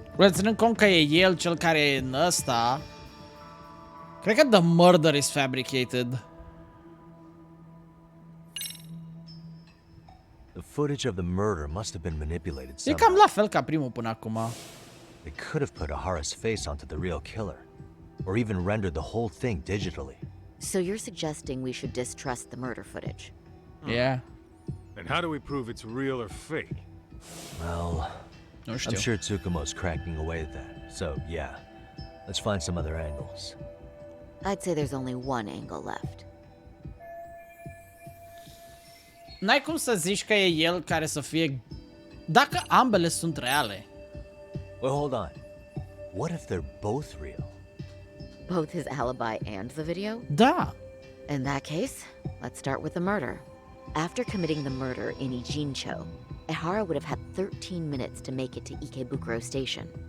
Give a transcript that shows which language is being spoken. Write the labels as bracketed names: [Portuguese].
[Romanian] Ținând cont că e el cel care e în ăsta, cred că [English] the murder is fabricated. The footage of the murder must have been manipulated [Romanian] E [English] somehow. [Romanian] cam la fel ca primul până acum. [English] They could have put Ahara's face onto the real killer, or even rendered the whole thing digitally. So you're suggesting we should distrust the murder footage? Yeah. And how do we prove it's real or fake? Well, [Romanian] Nu știu. [English] I'm sure Tsukumo's cracking away at that, so yeah. Let's find some other angles. I'd say there's only one angle left. [Romanian] N-ai cum să zici că e el care să fie... Dacă ambele sunt reale. [English] Well, hold on. What if they're both real? Both his alibi and the video? [Romanian] Da. [English] In that case, let's start with the murder. After committing the murder in Ijincho, Ehara would have had 13 minutes to make it to Ikebukuro Station.